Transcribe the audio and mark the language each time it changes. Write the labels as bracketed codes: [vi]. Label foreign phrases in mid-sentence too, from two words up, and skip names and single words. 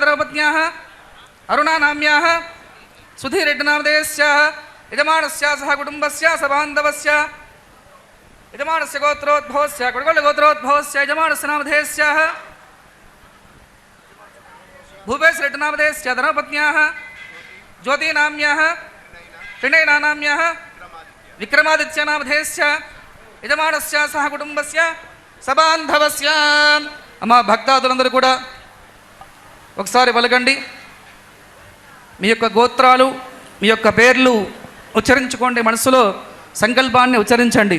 [sa] धर्मपत्न्याः अरुणानाम्याः सुधीरेड्डिनामधेयस्य यजमानस्य सह कुटुम्बस्य सबान्धवस्य यजमानस्य गोत्रोद्भवस्य गोत्रोद्भवस्य यजमानस्य नामधेयस्य भूपेशरेड्डिनामधेयस्य धर्मपत्न्याः ज्योतिनाम्याः त्रिनयनानाम्याः विक्रमादित्यनामधेयस्य యజమానస్య సహ కుటుంబస్య సబాంధవస్య [te] అమ్మ భక్తాదులందరూ కూడా ఒకసారి పలకండి. మీ యొక్క గోత్రాలు మీ యొక్క పేర్లు ఉచ్చరించుకోండి. మనసులో సంకల్పాన్ని ఉచ్చరించండి.